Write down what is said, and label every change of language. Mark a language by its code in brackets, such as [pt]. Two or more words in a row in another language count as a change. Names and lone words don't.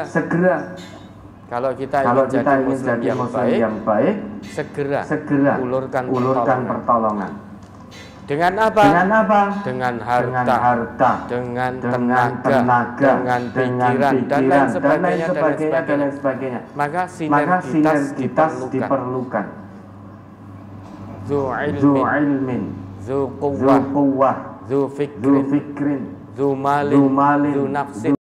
[id] Kalau kita ingin jadi muslim yang baik, segera ulurkan pertolongan. Dengan apa? Dengan harta, dengan tenaga, dengan pikiran, dan lain sebagainya. Maka sinergitas diperlukan. [ar] ذو علم، ذو قوة، ذو فكر، ذو مال، ذو نفس.